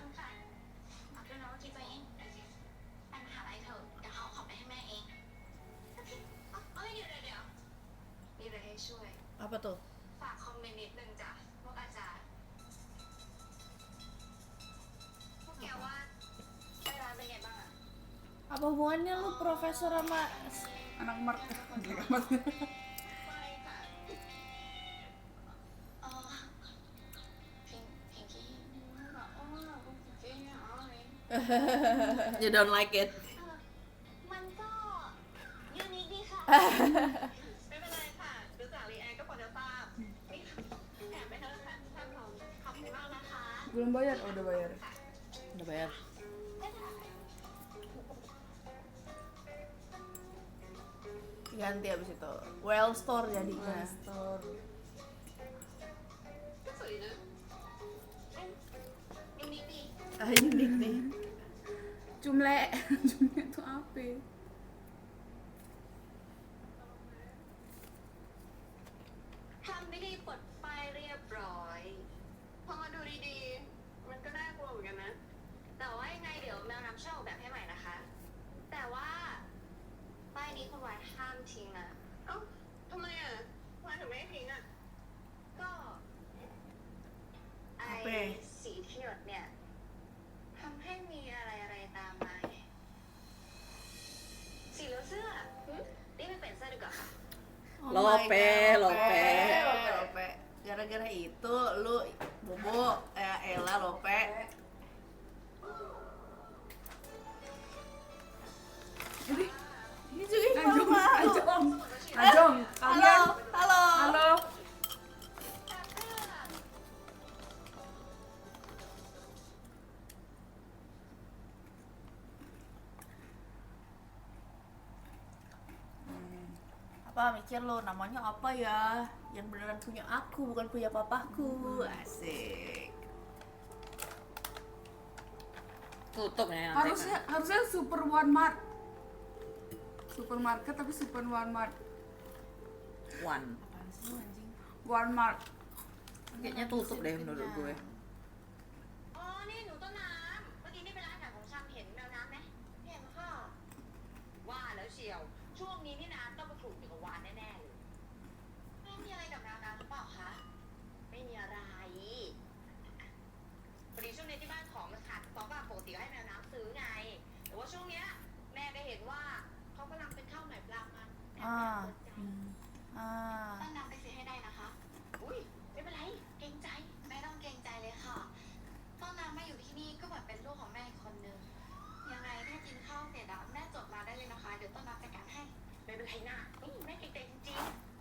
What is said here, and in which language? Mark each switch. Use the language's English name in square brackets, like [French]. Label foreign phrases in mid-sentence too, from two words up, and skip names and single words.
[Thai] คุณค่ะเอาด้วยนะว่าคิดไปเองไปมหาลัยเถอะเดี๋ยวเขาเอาของไปให้แม่เองโอเคเอาเดี๋ยวมีอะไรให้ช่วย [Indonesian] Apa tuh? [Thai] ฝากคอมเมนต์นิดนึงจ้ะพวกอาจารย์ พวกแกว่าไปร้านเป็นไงบ้างอะ [Indonesian] Apa hubungannya lu profesor sama Anak Mark. Jelek amat. [Thai] ไปค่ะ เออพิงกี้บอกว่าจริงๆอ๋อเลย [English] You don't like it? [Thai] มันก็ยูนิคดีค่ะ ไม่เป็นไรค่ะ ดูจากรีแอคก็พอจะทราบนี่แถมไปเถอะค่ะท่านรองขอบคุณมากนะ นะคะ [Indonesian] Belum bayar? Oh, udah bayar. Udah bayar. ganti abis itu. [English] Well store jadinya. Store. [Thai] ก็สวยดีนะ ยูนิคดี [Indonesian] Ah, unik nih. Cumle. Cumle itu apa? [Thai] ทำพิธีปลดป้ายเรียบร้อย พอมาดูดีๆ มันก็น่ากลัวเหมือนกันนะ แต่ว่ายังไงเดี๋ยวแมวน้ำช่วยออกแบบให้ใหม่นะคะ แต่ว่าป้ายนี้คุณวานห้ามทิ้งนะ เอ้าทำไมอ่ะทำไมถึงไม่ให้ทิ้งอ่ะ ก็ไอ [Indonesian] apa? [Thai] สีที่หยดเนี่ยทำให้มีอะไรตามมาไงสีเหลืองเสื้อรีบไปเปลี่ยนเสื้อดีกว่าค่ะ [English] Oh Lope, my God, Lope. Lope. [Indonesian] Gara-gara itu lu Bobo, Ella, Lope. Ini juga ih, Ajong, malu. Ajong. Ajong, Halo, kalian. halo. Halo. Apa mikir lo namanya apa ya? Yang beneran punya aku, bukan punya papaku. Asik. tutup ya nanti. Harusnya Super One Mart. Supermarket tapi Super One Mart. One. Apaan sih lu, anjing? One Mart. Kayaknya tutup deh menurut gue. [Thai] อ๋อ นี่หนูต้นน้ำ เมื่อกี้นี่เป็นร้านขายของชำเห็นแมวน้ำไหมเห็นค่ะ ว่าแล้วเชียว ช่วงนี้นี่น้ำต้องไปถูกอยู่กับวานแน่ๆเลยไม่มีอะไรกับแมวน้ำหรือเปล่าคะ ไม่มีอะไร พอดีช่วงนี้ที่บ้านของมันขาดสต็อกอะปกติก็ให้แมวน้ำซื้อไง แต่ว่าช่วงเนี้ยแม่ก็เห็นว่าเขากำลังเป็นข้าวใหม่ปลามันแอบสนใจ ต้นน้ำไปซื้อให้ได้นะคะ อุ้ยไม่เป็นไร เกรงใจ ไม่ต้องเกรงใจเลยค่ะ ต้นน้ำมาอยู่ที่นี่ก็เหมือนเป็นลูกของแม่อีกคนนึง ยังไงถ้ากินข้าวเสร็จอะแม่จดมาได้เลยนะคะ เดี๋ยวต้นน้ำจัดการให้ ไม่เป็นไรนะนี่แม่เกรงใจจริง